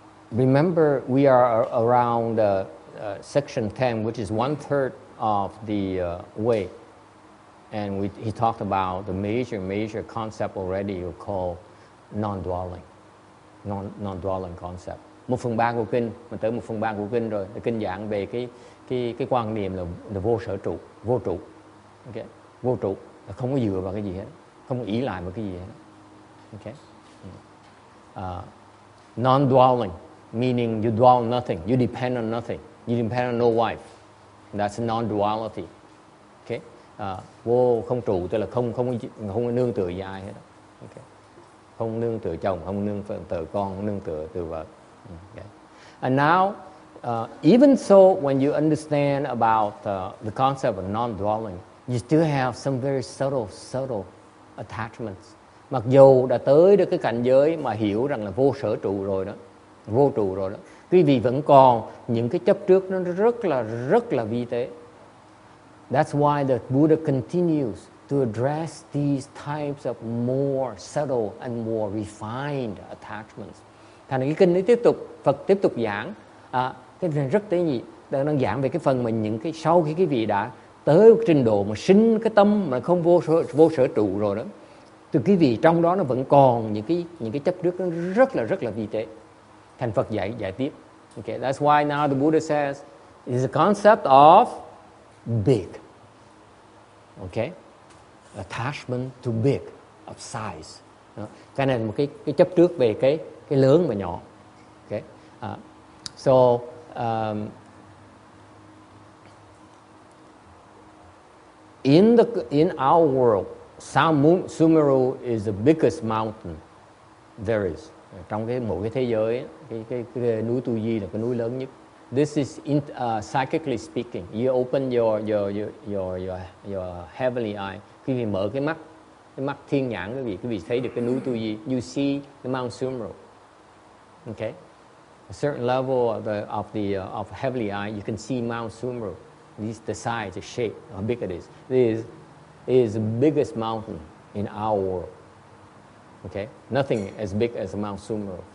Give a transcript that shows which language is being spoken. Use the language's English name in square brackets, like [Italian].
[English] Remember, we are around section 10, which is 1/3 of the way, and he talked about the major concept already called non-dwelling concept. [Vietnamese] 1/3 của kinh, mình tới 1/3 của kinh rồi. Kinh giảng về cái quan niệm là vô sở trụ, vô trụ, okay? Vô trụ là không có dựa vào cái gì hết, không có ỷ lại vào cái gì hết, okay? [English] Non-dwelling, meaning you dwell on nothing, you depend on nothing, you depend on no wife. That's non-duality. Okay? [Vietnamese] Vô không trụ tức là không nương tựa với ai hết. Okay? Không nương tựa chồng, không nương tựa con, không nương tựa vợ. [English] Okay? And now, even so, when you understand about the concept of non-dwelling, you still have some very subtle attachments. [Vietnamese] Mặc dù đã tới được cái cảnh giới mà hiểu rằng là vô sở trụ rồi đó, vô trụ rồi đó, quý vị vẫn còn những cái chấp trước nó rất là vi tế. [English] That's why the Buddha continues to address these types of more subtle and more refined attachments. [Vietnamese] Thành cái kinh ấy Phật tiếp tục giảng cái này rất tế nhị, đang giảng về cái phần mà những cái sau khi cái vị đã tới trình độ mà sinh cái tâm mà không vô sở trụ rồi đó, từ quý vị trong đó nó vẫn còn những cái chấp trước nó rất là vi tế. Thành Phật giải tiếp. [English] Okay, that's why now the Buddha says it's a concept of big. Okay, attachment to big, of size. [Vietnamese] Cái này là một cái chấp trước về cái lớn và nhỏ. [English] Okay, so in our world, Sumeru is the biggest mountain there is. [Vietnamese] Trong một cái thế giới, cái núi Tu Di là cái núi lớn nhất. [English] This is psychically speaking. You open your heavenly eye. [Vietnamese] Khi quý vị mở cái mắt thiên nhãn quý vị thấy được cái núi Tu Di. [English] You see the Mount Sumeru. Okay, a certain level of heavenly eye, you can see Mount Sumeru. The size, the shape, how big it is. This is the biggest mountain in our world. Okay, nothing as big as Mount Sumeru.